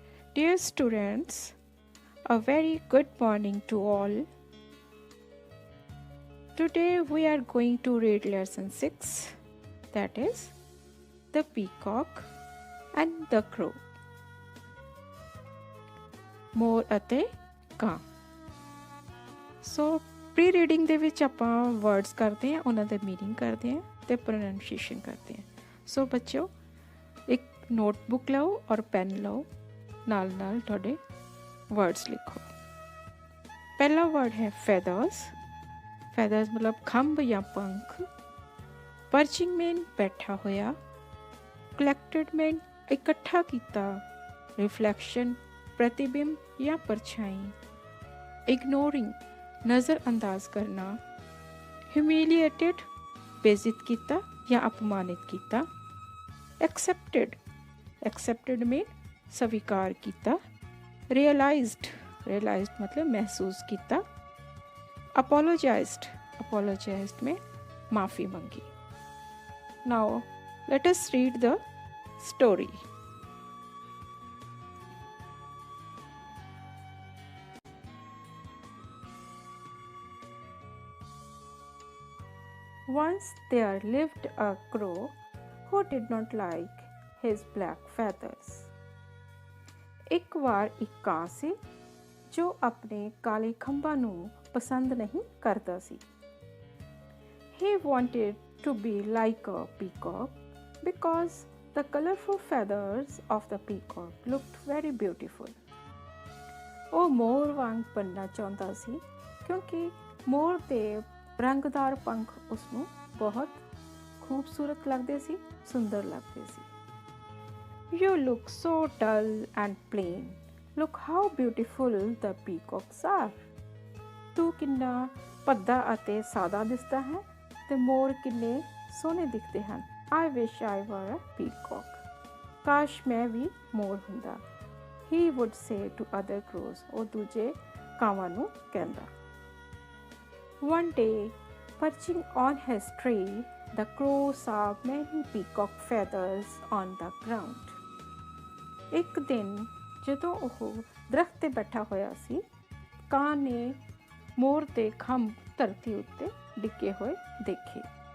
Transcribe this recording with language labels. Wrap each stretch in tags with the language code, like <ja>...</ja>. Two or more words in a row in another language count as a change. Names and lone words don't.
<en>Dear students, a very good morning to all. Today we are going to read lesson 6, that is The Peacock and the Crow.</en> <pa>ਮੋਰ ਅਤੇ ਕਾਂ।</pa> <en>so pre reading</en> <pa>ਦੇ ਵਿੱਚ ਆਪਾਂ ਵਰਡਸ ਕਰਦੇ ਹਾਂ, ਉਹਨਾਂ ਦੇ ਮੀਨਿੰਗ ਕਰਦੇ ਹਾਂ ਤੇ ਪ੍ਰੋਨਾਂਸੀਏਸ਼ਨ ਕਰਦੇ ਹਾਂ। ਸੋ ਬੱਚਿਓ ਇੱਕ ਨੋਟਬੁੱਕ ਲਓ ਔਰ ਪੈਨ ਲਓ, ਨਾਲ ਨਾਲ ਤੁਹਾਡੇ वर्ड्स लिखो।</pa> <hi>पहला वर्ड है feathers। feathers मतलब खंभ या पंख। perching में बैठा होया। collected में इकट्ठा कीता। reflection प्रतिबिंब या परछाई। ignoring नज़रअंदाज करना। humiliated बेइज्जत कीता या अपमानित कीता। accepted में स्वीकार कीता। realized मतलब महसूस किया। apologized में माफ़ी मंगी।</hi> <en>Now let us read the story. Once there lived a crow who did not like his black feathers.</en> <pa>ਇੱਕ ਵਾਰ ਇੱਕ ਕਾਂ ਸੀ ਜੋ ਆਪਣੇ ਕਾਲੇ ਖੰਭਾਂ ਨੂੰ ਪਸੰਦ ਨਹੀਂ ਕਰਦਾ ਸੀ।</pa> <en>He wanted to be like a peacock because the colorful feathers of the peacock looked very beautiful.</en> <pa>ਉਹ ਮੋਰ ਵਾਂਗ ਬਣਨਾ ਚਾਹੁੰਦਾ ਸੀ ਕਿਉਂਕਿ ਮੋਰ ਦੇ ਰੰਗਦਾਰ ਪੰਖ ਉਸਨੂੰ ਬਹੁਤ ਖੂਬਸੂਰਤ ਲੱਗਦੇ ਸੀ, ਸੁੰਦਰ ਲੱਗਦੇ ਸੀ।</pa> <en>You look so dull and plain. Look how beautiful the peacocks are.</en> <pa>ਤੂੰ ਕਿੰਨਾ ਭੱਦਾ ਅਤੇ ਸਾਦਾ ਦਿਸਦਾ ਹੈ ਤੇ ਮੋਰ ਕਿੰਨੇ ਸੋਹਣੇ ਦਿਖਦੇ ਹਨ।</pa> <en>I wish I were a peacock.</en> <pa>ਕਾਸ਼ ਮੈਂ ਵੀ ਮੋਰ ਹੁੰਦਾ।</pa> <en>He would say to other crows.</en> <pa>ਉਹ ਦੂਜੇ ਕਾਵਾਂ ਨੂੰ ਕਹਿੰਦਾ।</pa> <en>One day, perching on his tree, the crow saw many peacock feathers on the ground.</en> <pa>ਇੱਕ ਦਿਨ ਜਦੋਂ ਉਹ ਦਰਖਤ 'ਤੇ ਬੈਠਾ ਹੋਇਆ ਸੀ, ਕਾਂ ਨੇ ਮੋਰ ਦੇ ਖੰਭ ਧਰਤੀ ਉੱਤੇ ਡਿੱਗੇ ਹੋਏ ਦੇਖੇ।</pa>